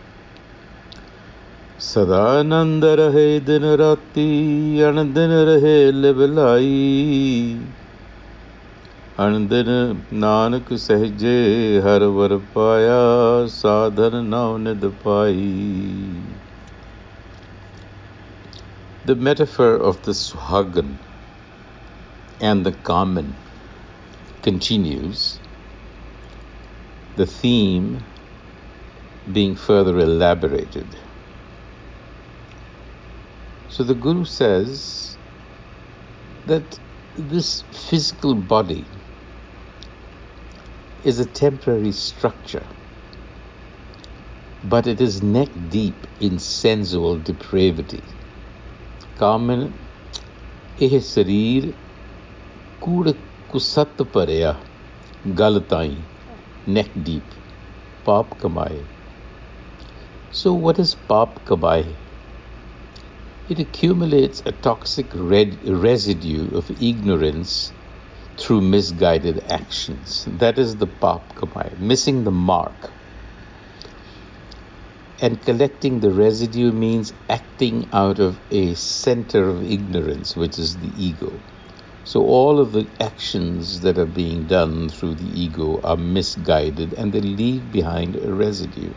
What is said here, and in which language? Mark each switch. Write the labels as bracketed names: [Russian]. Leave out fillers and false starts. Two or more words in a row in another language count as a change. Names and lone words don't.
[Punjabi] ਸਦਾ ਆਨੰਦ ਰਹੇ ਦਿਨ ਰਾਤੀ ਅਣਦਿਨ ਰਹੇ ਲਿਵਲਾਈ ਅਣਦਿਨ ਨਾਨਕ ਸਹਿਜੇ ਹਰ ਵਰ ਪਾਇਆ ਸਾਧਨ ਨਾਉ ਨਿਧ ਪਾਈ [English] The metaphor of the Suhagan and the Kaman continues, the theme being further elaborated. So the Guru says that this physical body is a temporary structure, but it is neck deep in sensual depravity. [Punjabi] ਕਾਮਣਿ ਇਹੁ ਸਰੀਰੁ ਕੂੜਿ ਕੁਸਤਿ ਭਰਿਆ ਗਲ ਤਾਈ, [English] neck deep, [Punjabi] ਪਾਪ ਕਮਾਏ. [English] So what is [Punjabi] ਪਾਪ ਕਮਾਏ? [English] It accumulates a toxic residue of ignorance through misguided actions. That is the [Punjabi] ਪਾਪ ਕਮਾਈ, [English] missing the mark. And collecting the residue means acting out of a center of ignorance, which is the ego. So all of the actions that are being done through the ego are misguided, and they leave behind a residue.